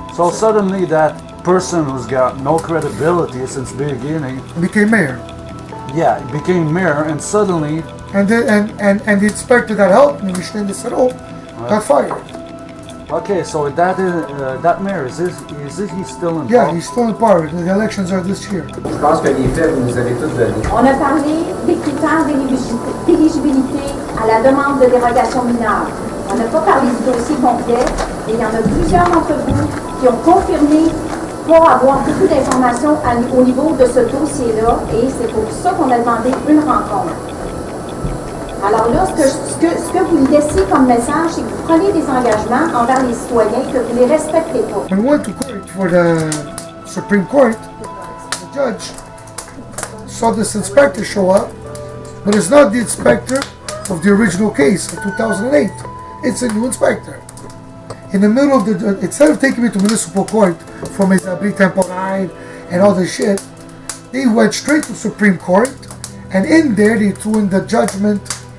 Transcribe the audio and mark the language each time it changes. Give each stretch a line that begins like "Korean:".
English: So suddenly that person who's got no credibility since the beginning Became mayor. Yeah, he became mayor, and suddenly and the inspector that helped me, Michelin de Sero, got fired. Okay, so that mayor, is he still in power? Yeah, he's still in power. The elections are this year.
French: Je pense que les faits, vous nous avez tous donnés. On a parlé des critères d'éligibilité à la demande de dérogation mineure. On n'a pas parlé du dossier complet, et il y en a plusieurs d'entre vous qui ont confirmé pas avoir beaucoup d'informations au niveau de ce dossier-là, et c'est pour ça qu'on a demandé une rencontre. Alors là, ce que vous laissez comme message, c'est que vous prenez des engagements envers les citoyens que vous ne les respectez pas.
English: When we went to court for the Supreme Court, the judge saw this inspector show up, but it's not the inspector of the original case of 2008. It's a new inspector. In the middle of the, instead of taking me to municipal court for
French: mes abris temporaires
English: and all this shit, they went straight to Supreme Court, and in there they threw in the judgment.